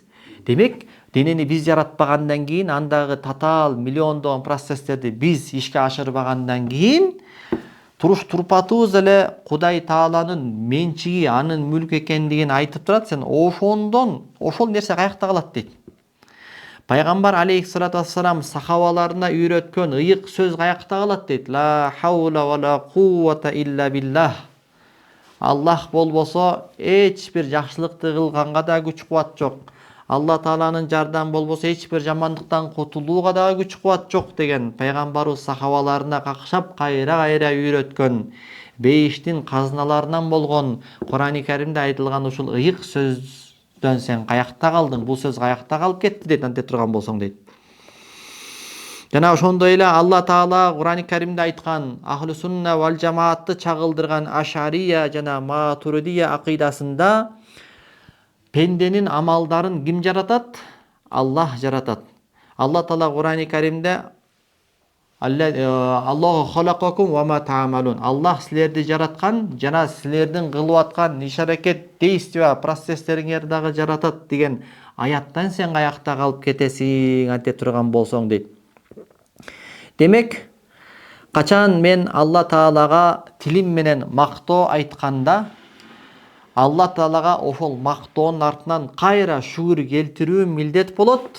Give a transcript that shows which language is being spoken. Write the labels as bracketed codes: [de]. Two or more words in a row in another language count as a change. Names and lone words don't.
[ky] Демек, денени биз жаратпагандан кийин, андагы татаал миллиондогон процесстерди биз ишке ашырбагандан кийин, туруш турпатыбыз эле Кудай Тааланын менчиги, анын мүлкү экендигин айтып турат. Сен ошол нерсе каякта калат дейт. Пайгамбар [ar] عليه الصلاة والسلام [ky] сахабаларына үйрөткөн ыйык сөз каякта калат дейт. [ar] لا حول ولا قوة إلا بالله. [ky] Аллах болбосо эч бир жакшылыкты кылганга да күч кубат жок. Алла Тааланын жардамы болбосо эч бир жамандыктан кутулууга да күч кубат жок деген пайгамбарыбыз сахабаларына какшап кайра үйрөткөн бейиштин казыналарынан болгон Кур'ан-ы Каримде айтылган ушул ыйык сөздөн сен каякта калдың? Бул сөз каякта калып кетти дейт, анте турган болсоң дейт. Жана ошондой эле Алла Таала Кур'ан-ы Каримде айткан [ar] أهل السنة والجماعة [ky] чагылдырган Ашария жана Матуридия акыйдасында пенденин амалдарын ким жаратат? Аллах жаратат. Алла Таала Кур'ан-ы Каримде [ar] الله خلقكم وما تعملون. [ky] Аллах силерди жараткан жана силердин кылып аткан иш-аракет, действия, процесстериңерди дагы жаратат деген аяттан сен каякта калып кетесиң анте турган болсоң дейт. Демек, качан мен Алла Таалага тилим менен мактоо айтканда, Алла Таалага ошол мактоонун артынан кайра шүгүр келтирүү милдет болот.